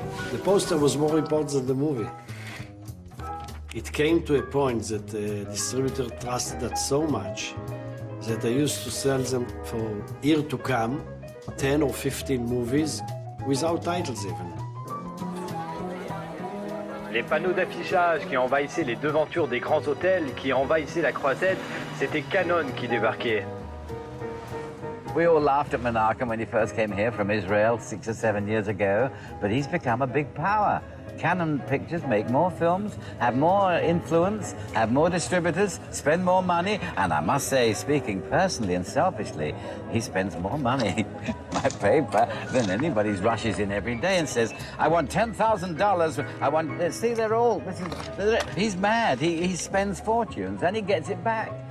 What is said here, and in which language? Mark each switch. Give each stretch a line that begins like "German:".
English: The poster was more important than the movie. It came to a point that the distributor trusted us so much that I used to sell them for year to come, 10 or 15 movies without titles even.
French: Les panneaux d'affichage qui envahissaient les devantures des grands hôtels, qui envahissaient la Croisette, c'était Cannon qui débarquait.
English: We all laughed at Menachem when he first came here from Israel 6 or 7 years ago, but he's become a big power. Cannon Pictures make more films, have more influence, have more distributors, spend more money, and I must say, speaking personally and selfishly, he spends more money, my paper, than anybody rushes in every day and says, I want $10,000, I want, see, they're all, he's mad, he spends fortunes, and he gets it back.